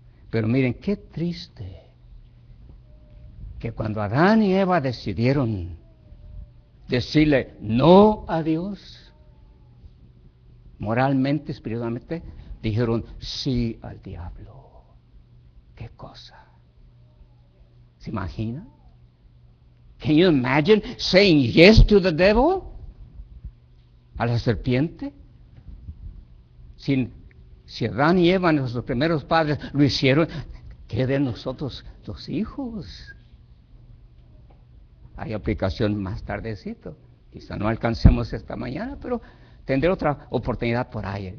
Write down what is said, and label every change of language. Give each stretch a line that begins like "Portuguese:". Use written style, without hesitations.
Spanish: Pero miren, qué triste que cuando Adán y Eva decidieron decirle no a Dios, moralmente, espiritualmente, dijeron sí al diablo. ¿Qué cosa? ¿Se imagina?
English: Can you imagine saying yes to the devil?
Spanish: A la serpiente. Si Adán y Eva, nuestros primeros padres, lo hicieron, ¿qué de nosotros, los hijos? Hay aplicación más tardecito. Quizá no alcancemos esta mañana, pero tendré otra oportunidad por ahí.